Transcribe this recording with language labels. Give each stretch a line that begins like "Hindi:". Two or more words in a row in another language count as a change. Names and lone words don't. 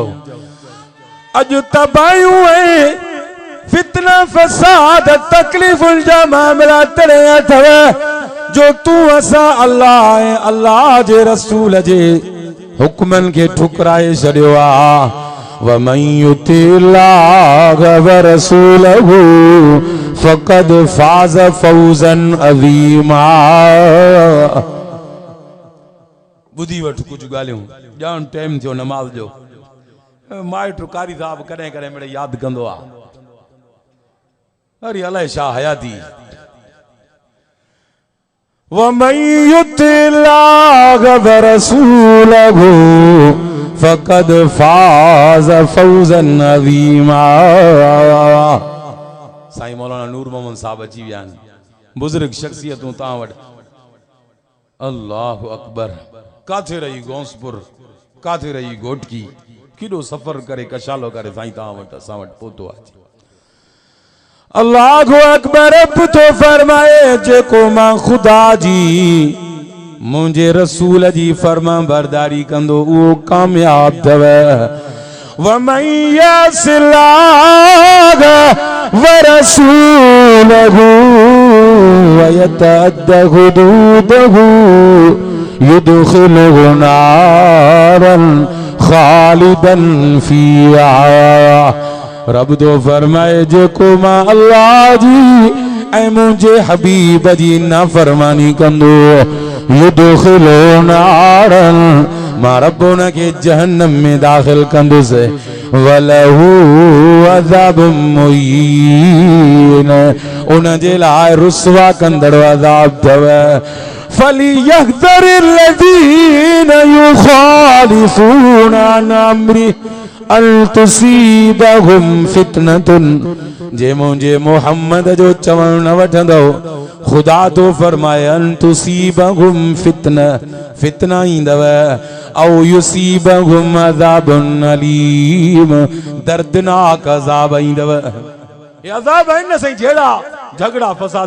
Sindhi: अॼु तबाहियूं ऐं फितना फसाद तकलीफ़ुनि जा मामला तड़े अथव जो तूं असां अल्लाह ऐं अल्लाह जे रसूल जे हुक्मनि खे ठुकराए छॾियो आहे।
Arabic: ومن يطع الله ورسوله فقد فاز فوزا عظيما.
Sindhi: ॿुधी वठ कुझु ॻाल्हियूं, ॼाण टाइम थियो नमाज़ जो। माइट कारी साहब कॾहिं कॾहिं मिड़े यादि कंदो आहे, अरे अलाए छा हयाती।
Arabic: ومن يطع الله ورسوله فقد فاز فوزا عظيما.
Sindhi: साईं मौलाना नूर मोहम्मद साहब अची विया आहिनि, बुज़ुर्ग शख्सियतूं तव्हां वटि।
Arabic: الله أكبر.
Sindhi: काथे रही गौसपुर, काथे रही घोटकी, केॾो सफ़र करे कशालो करे साईं तव्हां वटि असां वटि पहुतो आहे।
Arabic: الله أكبر.
Sindhi: अब तो फरमाए जेको मां खुदा जी मुंहिंजे रसूल जी फर्मा बरदारी कंदो उहो कामयाब अथव।
Arabic: ومن يعص الله ورسوله ويتعد حدوده يدخله نارا خالدا فيها.
Sindhi: रब तो फरमाए जेको मां अल्लाह जी ऐं मुंहिंजे हबीब जी नाफरमानी कंदो
Arabic: يدخله نارا,
Sindhi: मां रब उन खे जहन्नम में दाखिल कंदुसि।
Arabic: وله عذاب مهين,
Sindhi: उन जे लाइ रुसवा कंदड़ अज़ाब अथव।
Arabic: فليحذر الذين يخالفون عن أمره أن تصيبهم فتنة.
Sindhi: जे मुंहिंजे मोहम्मद जो चवण न वठंदो, खुदा तो फरमाए
Arabic: أن تصيبهم فتنة
Sindhi: ईंदव,
Arabic: أو يصيبهم عذاب أليم,
Sindhi: दर्दनाक अज़ाब ईंदव। ये अज़ाब आहिनि न साईं जहिड़ा झगड़ा फसाद।